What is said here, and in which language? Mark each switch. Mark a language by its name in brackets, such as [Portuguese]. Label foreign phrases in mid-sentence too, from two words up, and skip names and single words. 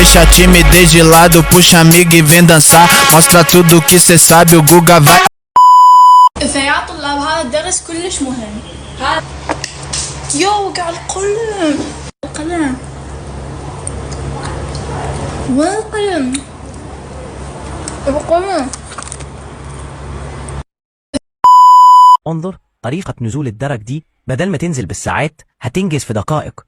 [Portuguese] timidez de lado, puxa amiga e vem dançar. Mostra tudo que cê sabe, o Guga vai. [Arabic] فيا طلاب هذا الدرس كلش مهم. يو وقع القلم. وين القلم؟ انظر طريقة نزول الدرج دي، بدل ما تنزل بالساعات هتنجز في دقائق.